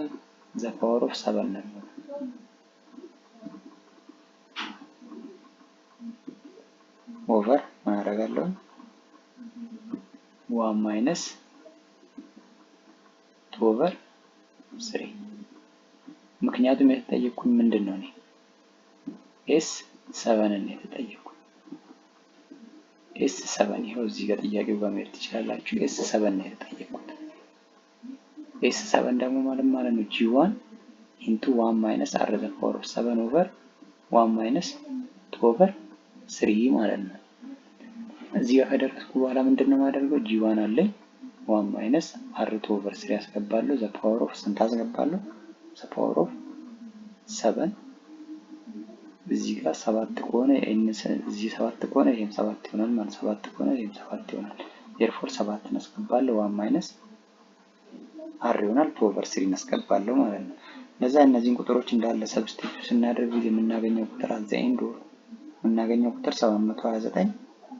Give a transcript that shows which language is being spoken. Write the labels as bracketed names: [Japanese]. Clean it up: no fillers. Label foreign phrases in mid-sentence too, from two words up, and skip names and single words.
[English] the power of [Amharic] 7 ነው የሚሆነው። ኦቨር ምን አደርጋለሁ 1 [English] minus 2 over [Amharic] 3 ምክንያቱም የተጠየቅኩኝ ምንድነው እኔ ኤስ7 ነው የተጠየቅኩኝ። ኤስ7 ይሄው እዚህ ጋር ጥያቄው ጋር መሄድ ትችላላችሁ። ኤስ7 ነው የተጠየቅኩት። ኤስ7 ደግሞ ማለት ነው ጂ1 [English] into 1 minus r the power of 7 over 1 minus 2 over 3 [Amharic] ማለት ነው። እዚህ ጋር ከደረስኩ በኋላ ምንድነው የማደርገው ጂ1 አለኝ [English] 1 minus r2 over 3 [Amharic] ያስገባለሁ። [English] the power of [Amharic] ስንት አስገባለሁ? [English] the power of [Amharic] 7 እዚህ ጋር 7 ከሆነ እዚህ 7 ከሆነ ይሄም 7 ይሆናል ማለት 7 ከሆነ ይሄም 7 ይሆናል። therefore 7 እናስገባለሁ [English] 1 minus r [Amharic] ይሆናል [English] 2 over 3 [Amharic] እናስገባለሁ ማለት ነው። ለዛ እነዚህን ቁጥሮች እንዳለ ሰብስቲቲዩት ስናደርግ የምናገኘው ቁጥር [English] at the end [Amharic] የምናገኘው ቁጥር 729